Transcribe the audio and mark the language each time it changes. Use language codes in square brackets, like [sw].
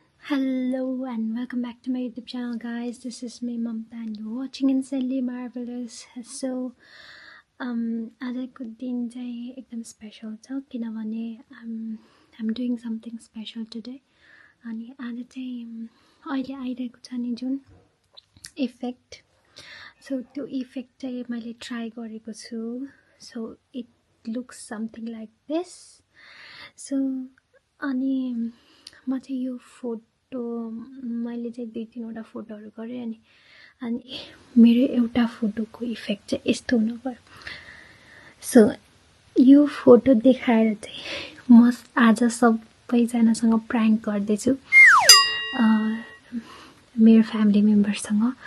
[en] Hello and welcome back to my YouTube channel, guys. This is me, Mamta, and you're watching Insanely Marvelous. [ne] So, आजको दिन चाहिँ एकदम special छ किनभने [en] I'm doing something special today. [ne] अनि आज चाहिँ अहिले आइरहेको छ नि जुन इफेक्ट, सो त्यो इफेक्ट चाहिँ मैले ट्राई गरेको छु. [en] So it looks something like this. [ne] So अनि म चाहिँ यो फोटो मैले चाहिँ 2-3 फोटोहरू गरेँ अनि मेरो एउटा फोटोको इफेक्ट चाहिँ यस्तो हुनु पर्यो. सो यो फोटो देखाएर चाहिँ म आज सबैजनासँग प्राङ्क गर्दैछु, मेरो फ्यामिली मेम्बर्ससँग.